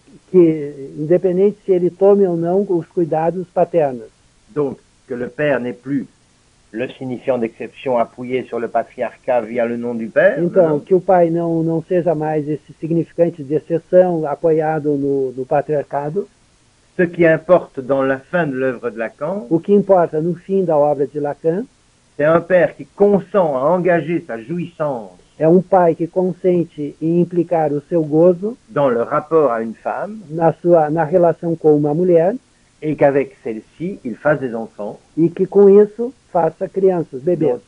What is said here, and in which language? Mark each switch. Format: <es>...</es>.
<pt>Que, independente se ele tome ou não os cuidados paternos.</pt> <fr>Donc, que le père n'est plus le signifiant d'exception appuyé sur le patriarcat via le nom du père.</fr> <pt>Então, que o pai não seja mais esse significante de exceção apoiado no patriarcado.</pt> <fr>Ce qui importe dans la fin de l'œuvre de Lacan,</fr> <pt>o que importa no fim da obra de Lacan,</pt> <fr>c'est un père qui consent à engager sa jouissance</fr> <pt>é pai que consente em implicar o seu gozo</pt> <fr>dans le rapport à une femme,</fr> <pt>na relação com uma mulher,</pt> <fr>et qu'avec celle-ci, il fasse des enfants,</fr> <pt>e que com isso faça crianças, bebês,</pt>